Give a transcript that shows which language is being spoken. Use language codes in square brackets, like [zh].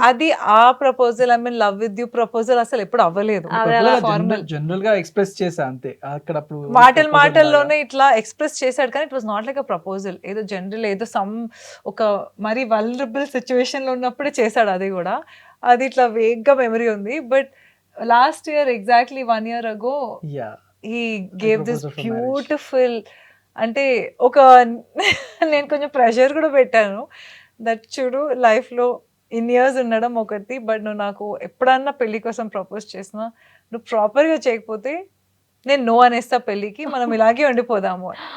[te] అది ఆ proposal, [en] I mean love with you [te] proposal అసలు ఎప్పుడు అవ్వలేదు. జనరల్ గా ఎక్స్ప్రెస్ చేసా అంతే. అక్కడ అప్పుడు మాటల్లోనే ఇట్లా ఎక్స్ప్రెస్ చేశాడు, కానీ [en] It was not like a proposal. [te] ఏదో జనరల్ ఏదో సమ్ ఒక మరి వల్నరబుల్ సిచ్యువేషన్ లో ఉన్నప్పుడే చేశాడు. అది కూడా అది ఇట్లా వేగ్గా మెమరీ ఉంది. [en] But last year exactly 1 year ago he gave this proposed for marriage. [te] Beautiful, అంటే ఒక నేను కొంచెం ప్రెషర్ కూడా పెట్టాను దట్ చూడు లైఫ్లో ఇన్ ఇయర్స్ ఉండడం ఒకటి, బట్ నువ్వు నాకు ఎప్పుడన్నా పెళ్లి కోసం ప్రపోజ్ చేసినా నువ్వు ప్రాపర్గా చేయకపోతే నేను నో అనేస్తా పెళ్ళికి, మనం ఇలాగే ఉండిపోదాము.